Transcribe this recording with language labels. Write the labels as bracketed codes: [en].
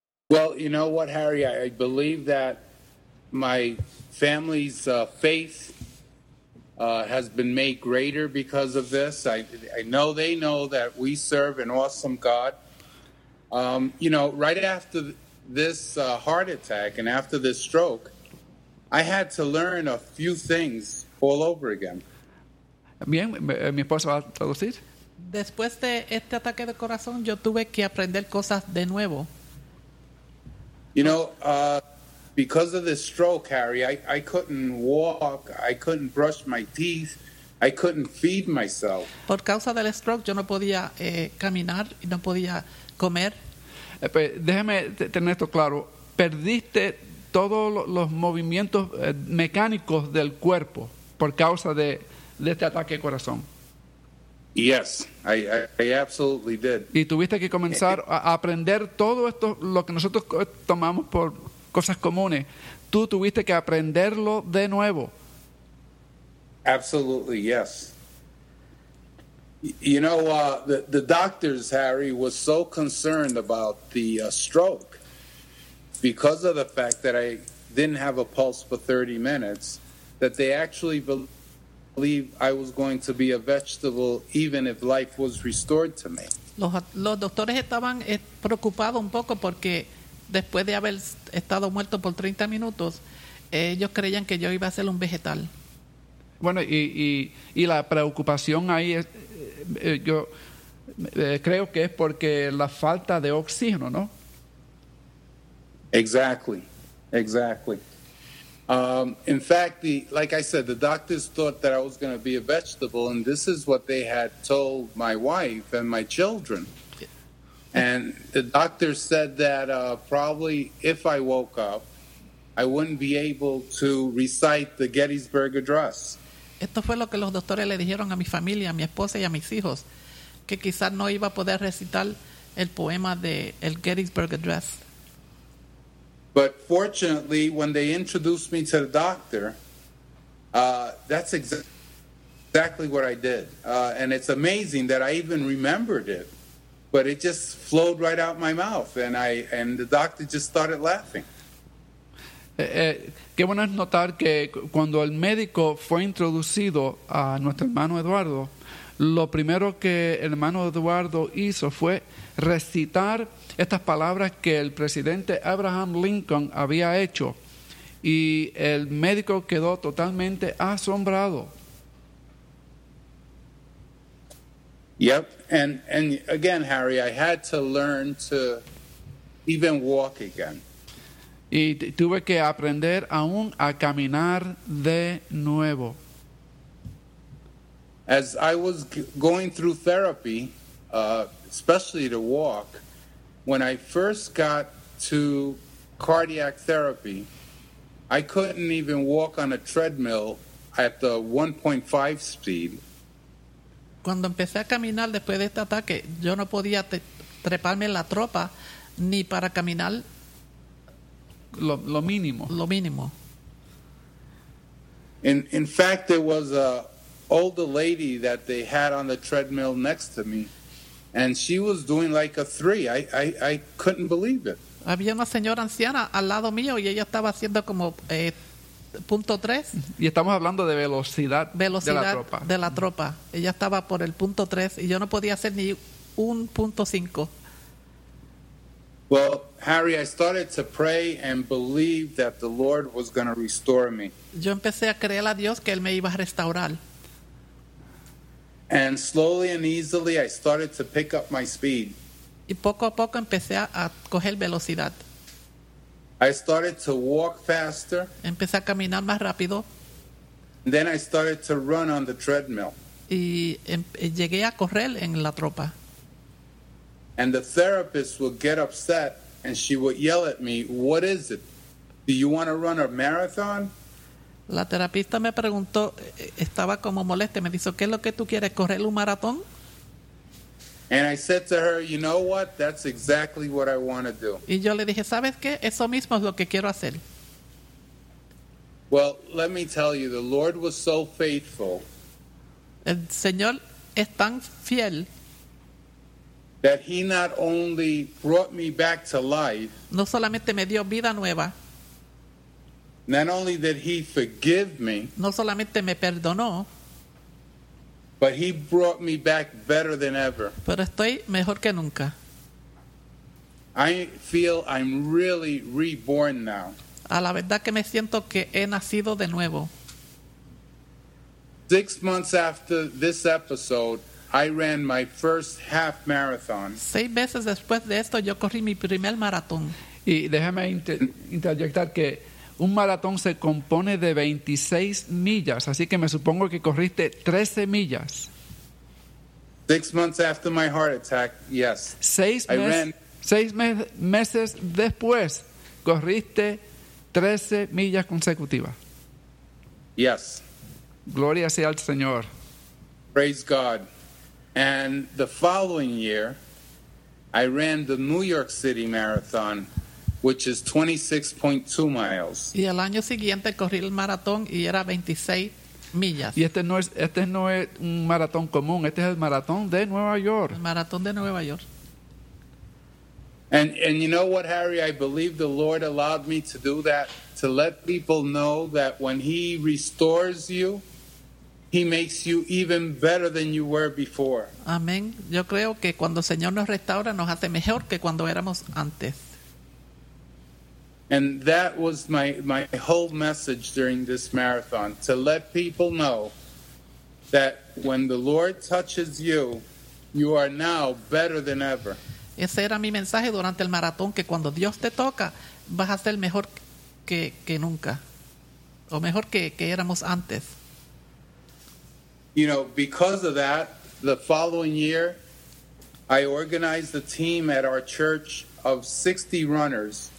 [en] Well, you know what, Harry, I believe that my family's faith has been made greater because of this. I know they know that we serve an awesome God. You know, right after this heart attack and after this stroke, I had to learn a few things all over again. [es] Bien, mi esposa va a traducir. Después de este ataque de corazón, yo tuve que aprender cosas de nuevo. [en] You know, because of this stroke, Harry, I couldn't walk, I couldn't brush my teeth, I couldn't feed myself. [es] Por causa del stroke, yo no podía caminar y no podía comer. Pues déjame tener esto claro. Perdiste todos los movimientos mecánicos del cuerpo por causa de de este ataque de corazón. [en] Yes, I absolutely did. [es] Y tuviste que comenzar a aprender todo esto, lo que nosotros tomamos por cosas comunes. Tú tuviste que aprenderlo de nuevo. [en] Absolutely, yes. You know, the doctors, Harry, was so concerned about the stroke because of the fact that I didn't have a pulse for 30 minutes, that they actually believe I was going to be a vegetable even if life was restored to me. [es] Los doctores estaban preocupados un poco porque después de haber estado muerto por 30 minutos, ellos creían que yo iba a ser un vegetal. Bueno, y la preocupación ahí es, yo creo que es porque la falta de oxígeno, ¿no? [en] Exactly. Exactly. In fact, like I said, the doctors thought that I was going to be a vegetable, and this is what they had told my wife and my children. And the doctor said that probably if I woke up, I wouldn't be able to recite the Gettysburg Address. [es] Esto fue lo que los doctores le dijeron a mi familia, a mi esposa y a mis hijos, que quizás no iba a poder recitar el poema de el Gettysburg Address. [en] But fortunately, when they introduced me to the doctor, that's exactly what I did. And it's amazing that I even remembered it, but it just flowed right out my mouth, and the doctor just started laughing. [es] Qué bueno es notar que cuando el médico fue introducido a nuestro hermano Eduardo, lo primero que el hermano Eduardo hizo fue recitar estas palabras que el presidente Abraham Lincoln había hecho, y el médico quedó totalmente asombrado. [en] Yep, and again, Harry, I had to learn to even walk again. [es] Y tuve que aprender aún a caminar de nuevo. [en] As I was going through therapy, especially to walk, when I first got to cardiac therapy, I couldn't even walk on a treadmill at the 1.5 speed. [es] Cuando empecé a caminar después de este ataque, yo no podía treparme en la tropa ni para caminar. Lo mínimo. Lo mínimo. [en] In fact, there was a older lady that they had on the treadmill next to me, and she was doing like a 3. I couldn't believe it. [es] Había una señora anciana al lado mío y ella estaba haciendo como punto 3. Y estamos hablando de velocidad, velocidad de la tropa. De la tropa. Ella estaba por el punto 3 y yo no podía hacer ni un punto 5. [en] Well, Harry, I started to pray and believe that the Lord was going to restore me. [es] Yo empecé a creer a Dios que él me iba a restaurar. [en] And slowly and easily, I started to pick up my speed. [es] Y poco a poco empecé a coger velocidad. [en] I started to walk faster. [es] Empecé a caminar más rápido. [en] And then I started to run on the treadmill. [es] Y llegué a correr en la tropa. [en] And the therapist would get upset and she would yell at me, "What is it? Do you want to run a marathon?" [es] La terapista me preguntó, estaba como molesta, me dijo, "¿Qué es lo que tú quieres, correr un maratón?" [en] And I said to her, "You know what? That's exactly what I want to do." [es] Y yo le dije, "¿Sabes qué? Eso mismo es lo que quiero hacer." [en] Well, let me tell you, the Lord was so faithful. [es] El Señor es tan fiel. [en] That he not only brought me back to life. [es] No solamente me dio vida nueva. [en] Not only did he forgive me. [es] No solamente me perdonó. [en] But he brought me back better than ever. [es] Pero estoy mejor que nunca. [en] I feel I'm really reborn now. [es] A la verdad que me siento que he nacido de nuevo. [en] 6 months after this episode, I ran my first half marathon. [es] 6 meses después de esto, yo corrí mi primer maratón. Y déjame interyectar que un maratón se compone de 26 millas, así que me supongo que corriste 13 millas. [en] 6 months after my heart attack, yes. [es] Seis meses después, corriste 13 millas consecutivas. [en] Yes. [es] Gloria sea al Señor. [en] Praise God. And the following year, I ran the New York City Marathon, which is 26.2 miles. [es] Y el año siguiente corrí el maratón y era 26 millas. Y este no es un maratón común, este es el maratón de Nueva York. El maratón de Nueva York. [en] And you know what, Harry, I believe the Lord allowed me to do that, to let people know that when he restores you, he makes you even better than you were before. [es] Amén. Yo creo que cuando el Señor nos restaura, nos hace mejor que cuando éramos antes. [en] And that was my whole message during this marathon, to let people know that when the Lord touches you, you are now better than ever. [es] Ese era mi mensaje durante el maratón, que cuando Dios te toca, vas a ser mejor que nunca, o mejor que éramos antes. [en] You know, because of that, the following year, I organized a team at our church of 60 runners.